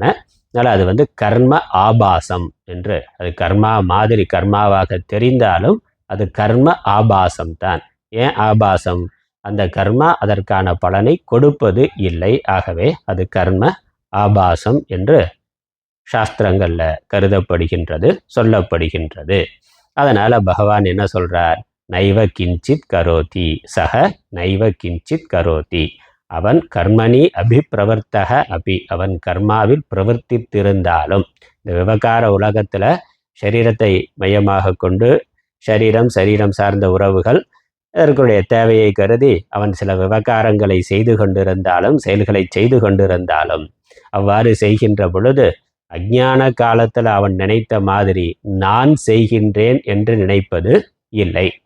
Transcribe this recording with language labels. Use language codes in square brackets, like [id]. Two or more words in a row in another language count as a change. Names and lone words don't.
[ta] அதனால் அது கர்ம ஆபாசம் என்று, அது கர்மா மாதிரி கர்மாவாக தெரிந்தாலும் அது கர்ம ஆபாசம் தான். ஏன் ஆபாசம்? அந்த கர்மா அதற்கான பலனை கொடுப்பது இல்லை. ஆகவே அது கர்ம ஆபாசம் என்று சாஸ்திரங்கள்ல கருதப்படுகின்றது, சொல்லப்படுகின்றது. அதனால பகவான் என்ன சொல்றார்? [sa] नैव किञ्चित् करोति सक नैव किञ्चित् करोति. [ta] அவன் [sa] कर्मणि अभिप्रवर्तक अपि, [ta] அவன் கர்மாவில் பிரவர்த்தித்திருந்தாலும். இந்த விவகார உலகத்துல சரீரத்தை மையமாக கொண்டு சரீரம் சார்ந்த உறவுகள் அதற்குடைய தேவையை கருதி அவன் சில விவகாரங்களை செய்து கொண்டிருந்தாலும், செயல்களை செய்து கொண்டிருந்தாலும், அவ்வாறு செய்கின்ற பொழுது அஞ்ஞான காலத்தில் அவன் நினைத்த மாதிரி நான் செய்கின்றேன் என்று நினைப்பது இல்லை.